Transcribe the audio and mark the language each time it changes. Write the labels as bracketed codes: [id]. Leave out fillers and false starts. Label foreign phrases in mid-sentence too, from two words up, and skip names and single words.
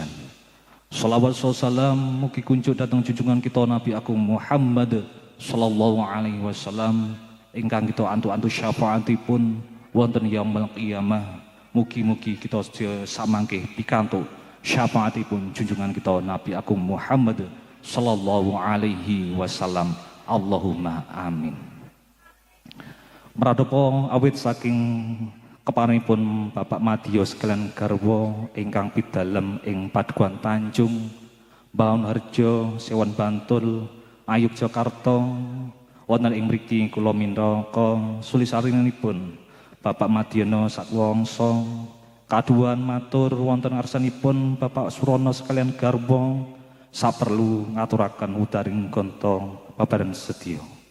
[jv] Shalawat salam mugi kunjuk dhateng junjungan kita Nabi Agung Muhammad [ar] صلى الله عليه وسلم [jv] ingkang kita antu-antu syafaatipun wonten [ar] يوم القيامة. [jv] Mugi-mugi kita sedaya samangke pikantuk syafaatipun junjungan kita Nabi Agung Muhammad [ar] صلى الله عليه وسلم. اللهم آمين. [jv] Mradapa awit saking keparingipun Bapak Madya sekalian garwa ingkang pidalem ing Padukuhan Tanjung, Baun Harjo, Sewan Bantul, Ayub Jakarta, wonten ing mriki kula minangka sulisarinipun Bapak Madyono sakwangsa kaduan matur wonten ngarsanipun Bapak Surono sekalian garwa saperlu ngaturaken udaring ganta babaran sedya.